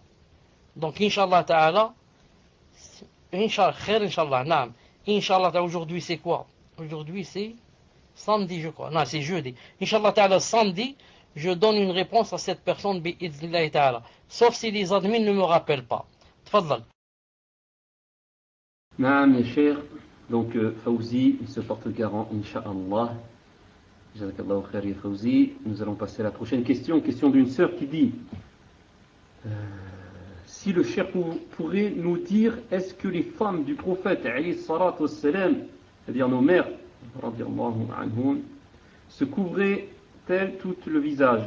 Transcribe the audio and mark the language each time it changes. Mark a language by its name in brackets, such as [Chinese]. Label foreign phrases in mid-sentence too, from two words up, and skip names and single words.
[French] Donc [Arabic] إن شاء الله تعالى، إن شاء الله، إن شاء الله, [French] aujourd'hui c'est quoi? Aujourd'hui c'est samedi je crois. Non, c'est jeudi. [Arabic] إن شاء الله تعالى, [French] samedi, je donne une réponse à cette personne [Arabic] بإذن الله تعالى. [French] Sauf si les admins ne me rappellent pas. [Arabic] Tfadal. نعم يا شيخ. [French] Donc Fawzi, il se porte garant, [Arabic] إن شاء الله. جزاك الله خير يا فوزي. [French] Nous allons passer à la prochaine question. Question d'une sœur qui dit: si le cheikh pourrait nous dire, est-ce que les femmes du prophète, [Arabic] عليه الصلاة والسلام, [French] c'est-à-dire nos mères, [Arabic] رضي الله عنهم, [French] se couvraient-elles tout le visage?